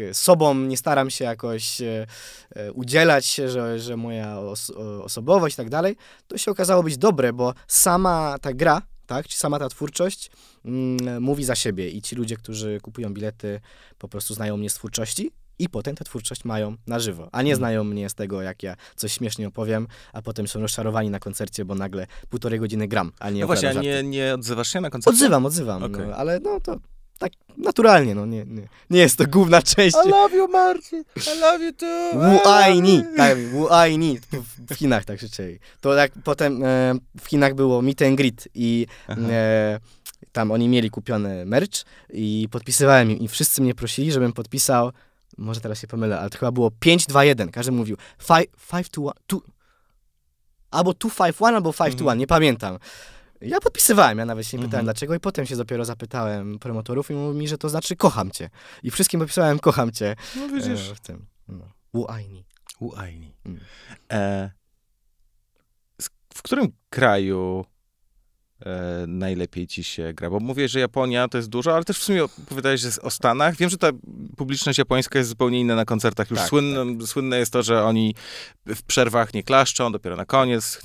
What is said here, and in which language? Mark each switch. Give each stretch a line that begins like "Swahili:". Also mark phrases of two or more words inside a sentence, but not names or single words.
Polish: sobą nie staram się jakoś udzielać się, że moja osobowość i tak dalej, to się okazało być dobre, bo sama ta gra, tak, czy sama ta twórczość mówi za siebie i ci ludzie, którzy kupują bilety, po prostu znają mnie z twórczości i potem tę twórczość mają na żywo, a nie znają mnie z tego, jak ja coś śmiesznie opowiem, a potem są rozczarowani na koncercie, bo nagle 1,5 godziny gram, a nie właśnie, a nie odzywasz się na koncercie? Odzywam, okay. No, ale no to tak naturalnie, no nie jest to główna część.
English: I love you, Marcin, I love you too.
Chinese: Wu-ai-ni, tak, Wu-ai-ni,
Polish: w Chinach tak krzyczeli. To jak potem w Chinach było
English: meet and greet
Polish: i tam oni mieli kupiony merch i podpisywałem im i wszyscy mnie prosili, żebym podpisał, może teraz się pomylę, ale to chyba było 5-2-1, każdy mówił 5-2-1, albo 2-5-1, albo 5-2-1, nie pamiętam. Ja podpisywałem, ja nawet się nie pytałem dlaczego i potem się dopiero zapytałem promotorów i mówili mi, że to znaczy kocham cię. I wszystkim podpisałem kocham cię. No widzisz. W tym. No.
Chinese: Wu-ai-ni. Wu-ai-ni.
Polish: W którym kraju najlepiej ci się gra? Bo mówię, że Japonia to jest dużo, ale też w sumie opowiadałeś o Stanach. Wiem, że ta publiczność japońska jest zupełnie inna na koncertach. Już słynne jest to, że oni w przerwach nie klaszczą, dopiero na koniec.